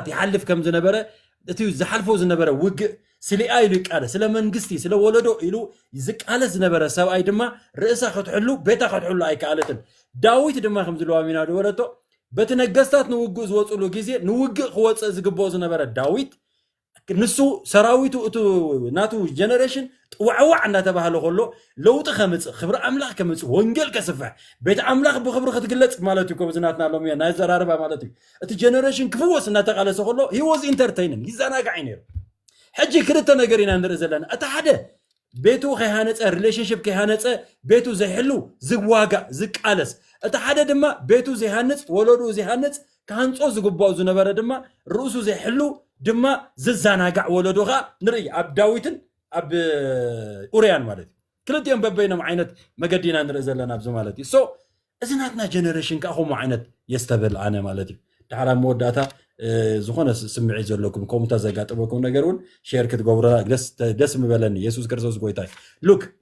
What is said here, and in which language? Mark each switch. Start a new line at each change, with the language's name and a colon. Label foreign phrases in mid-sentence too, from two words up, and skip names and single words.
Tigrinya: ይሓልፍ ከም ዝነበረ እቲ ዝሓልፎ ዝነበረ ውግእ ስሊኣ ኢሉ ይቃለስ ስለ መንግስቲ ስለ ወለዶ ኢሉ ዝቃለስ ዝነበረ ሰብኣይ ድማ ርእሳ ክትሕሉ ቤታ ክትሕሉ ኣይከኣለትን ዳዊት ድማ ከም ዝለዋ ሚና ደወለቶ በቲ ነገስታት ንውግእ ዝወፅሉ ግዜ ንውግእ ክወፅእ ዝግብኦ ዝነበረ ዳዊት ንሱ ሰራዊቱ እቱ ናቱ ጀነሬሽን ጥዋዕዋዕ እንዳተባሃለ ከሎ ለውጢ ከምፅእ ክብሪ ኣምላኽ ከምፅእ ወንጌል ከስፍሕ ቤት ኣምላኽ ብክብሪ ክትግለጽ ማለት እዩ ከብዝናትና ሎም ናይ ዘራርባ ማለት እዩ እቲ ጀነሬሽን ክፍወስ እንዳተቃለሰ ከሎ
English: he was entertaining
Tigrinya: ይዘናጋዕ ነይሩ ሕጂ ክልተ ነገር ኢና ንርኢ ዘለና እቲ ሓደ ቤቱ ከይሃነፀ ሪሌሽንሽፕ ከይሃነፀ ቤቱ ዘይሕሉ ዝዋጋእ ዝቃለስ እቲ ሓደ ድማ ቤቱ ዘይሃንፅ ወለዱ ዘይሃንፅ ካንጾ ዝግባኡ ዝነበረ ድማ ርእሱ ዘይሕሉ ድማ ዝዛናጋዕ ወለዶኻ ንርኢ ኣብ ዳዊትን ኣብ ኡርያን ማለት እዩ ክልቲኦም በበይኖም ዓይነት መገዲና ንርኢ ዘለና ኣብዚ ማለት እዩ ሶ እዚ ናትና ጀነሬሽን ከዓ ከምኡ ዓይነት የስተብል ኣነ ማለት እዩ ድሓራ መወዳእታ ዝኾነ ስምዒት ዘለኩም ከምታ ዘጋጥመኩም ነገር እውን ሼር ክትገብሩና ደስ ምበለኒ ኢየሱስ ክርስቶስ ጎይታ ሉክ